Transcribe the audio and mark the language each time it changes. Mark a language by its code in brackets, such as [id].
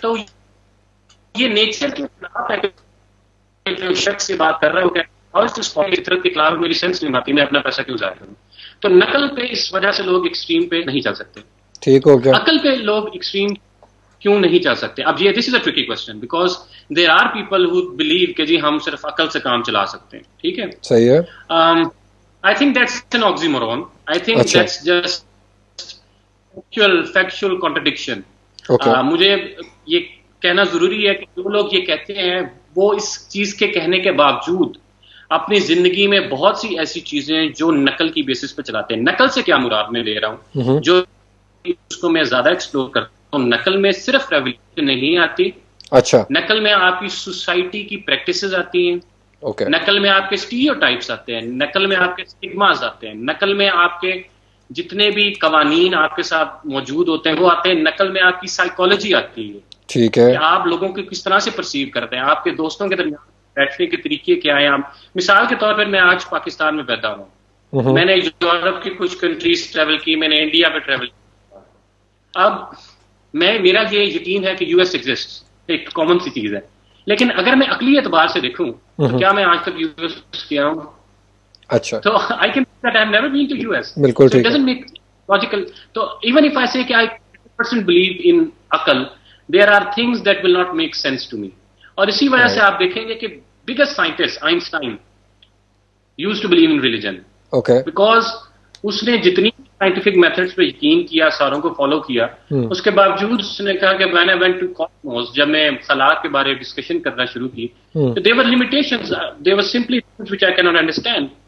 [ur] تو یہ نیچر کے خلاف ہے کہ جو شخص سے بات کر رہا ہے وہ فطرت کے خلاف میری سینس نہیں آتی، میں اپنا پیسہ کیوں ضائع کروں. تو نقل پہ اس وجہ سے لوگ ایکسٹریم پہ نہیں چل سکتے. ٹھیک ہو گیا. عقل پہ لوگ ایکسٹریم کیوں نہیں چل سکتے؟ اب یہ [en] this is a tricky question because there are people who believe [ur] کہ جی ہم صرف عقل سے کام چلا سکتے ہیں. ٹھیک ہے. صحیح ہے. [en] I think that's an oxymoron. I think that's just factual contradiction. [ur] مجھے یہ کہنا ضروری ہے کہ جو لوگ یہ کہتے ہیں وہ اس چیز کے کہنے کے باوجود اپنی زندگی میں بہت سی ایسی چیزیں جو نقل کی بیسس پہ چلاتے ہیں. نقل سے کیا مراد میں لے رہا ہوں، جو اس کو میں زیادہ ایکسپلور کرتا ہوں. نقل میں صرف ریولیوشن نہیں آتی. اچھا. نقل میں آپ کی سوسائٹی کی پریکٹسز آتی ہیں. نقل میں آپ کے اسٹیریوٹائپس آتے ہیں. نقل میں آپ کے اسٹگماز آتے ہیں. نقل میں آپ کے جتنے بھی قوانین آپ کے ساتھ موجود ہوتے ہیں وہ آتے ہیں، نقل میں آپ کی سائیکالوجی آتی ہے، ٹھیک ہے، کہ آپ لوگوں کو کس طرح سے پرسیو کرتے ہیں، آپ کے دوستوں کے درمیان بیٹھنے کے طریقے کیا ہیں. مثال کے طور پر میں آج پاکستان میں پیدا ہوں، میں نے یورپ کی کچھ کنٹریز ٹریول کی، میں نے انڈیا پہ ٹریول کیا. اب میرا یہ یقین ہے کہ یو ایس ایگزسٹ، ایک کامن سی چیز ہے، لیکن اگر میں عقلی اعتبار سے دیکھوں تو کیا میں آج تک یو ایس گیا ہوں؟ اچھا، [en] تو I can say that I have never been to US. [ur] بالکل [en] So it [ur] ٹھیک ہے، [en] doesn't make logical. So even if I say that I 100% believe in Akal, there are things that will not make sense to me. [ur] اور اسی وجہ سے آپ دیکھیں گے کہ [en] biggest scientist Einstein used to believe in religion. [ur] Okay, Because اس نے جتنی سائنٹیفک میتھڈس پہ یقین کیا، ساروں کو فالو کیا، اس کے باوجود اس نے کہا کہ [en] when I went to cosmos، [ur] جب میں خلا کے بارے ڈسکشن کرنا شروع کی، تو [en] there were limitations, there were simply things which I cannot understand.